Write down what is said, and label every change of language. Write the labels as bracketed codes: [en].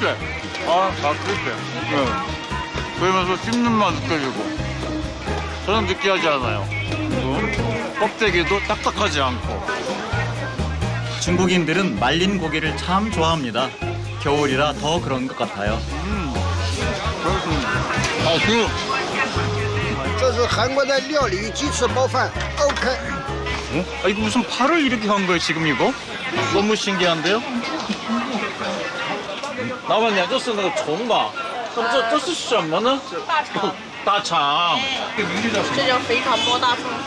[ko] 그렇지. 네. 그러면서 씹는 맛 느껴지고 저는 느끼하지 않아요. 껍데기도 딱딱하지 않고. 중국인들은 말린 고기를 참 좋아합니다. 겨울이라 더 그런 것 같아요. 그렇습니다. [zh] 这是韩国的料理鸡翅包饭 OK。 [ko] 이거 무슨 팔을 이렇게 한 거예요 지금 이거? 너무 신기한데요? [zh] 老板娘，这是那个虫吧？这是什么呢？大肠。这叫肥肠包大葱。